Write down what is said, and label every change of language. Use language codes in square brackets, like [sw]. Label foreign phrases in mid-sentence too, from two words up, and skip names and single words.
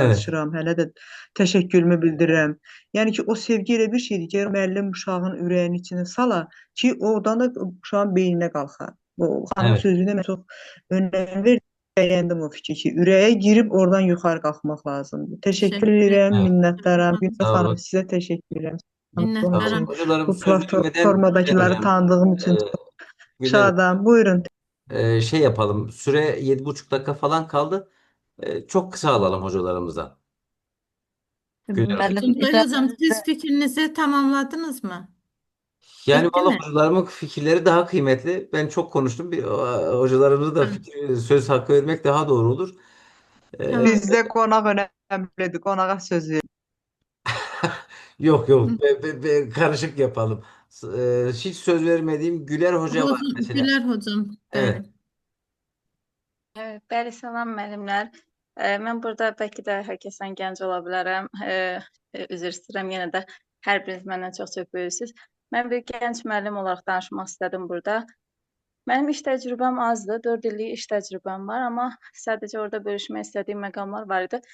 [az] yazışıram, hələ də təşəkkürümü bildirirəm. Yəni ki, o sevgi elə bir şeydir ki, əgər müəllim uşağın ürəyinin içinə sala ki, oradan da uşağın beyninə qalxar. O xanımın [tr] Evet. [az] sözünə mən çox önəm verdim, bəyəndim o fikri ki, ürəyə girib oradan yuxarı qalxmaq lazımdır. Təşəkkür [tr] Teşekkür [az] edirəm, [tr] Evet. [az] minnətdaram. Günel Sağ xanım, olun. sizə təşəkkür edirəm. Sağ olun. [tr] Minnettarım. Hocalarım Bu söz vermeden [az] platformadakiları [tr] hocam, tanıdığım için Güler [az] şadam. Buyurun. [tr] şey yapalım. Süre 7,5 dakika falan kaldı. Çok kısa alalım hocalarımızdan. Güler hocam. [az] Müəllim, [tr] Tuncay hocam siz fikrinizi tamamladınız mı? Yani Bitti valla mi? hocalarımın fikirleri daha kıymetli. Ben çok konuştum. Hocalarımıza da söz hakkı vermek daha doğru olur. Tamam. [az] Bizdə qonaq önəmlidir. Qonağa söz verin. [tr] Yok karışık yapalım. Hiç söz vermediğim Güler Hoca var mesela. Güler hocam. Evet. [az] bəli, salam müəllimlər. Mən burada bəlkə də hər kəsdən gənc ola bilərəm. Üzr istəyirəm, yenə də hər biriniz məndən çox böyüksüz. Mən bir gənc müəllim olaraq danışmaq istədim burada. Mənim iş təcrübəm azdır, 4 illik iş təcrübəm var, amma sadəcə orada bölüşmək istədiyim məqamlar var idi.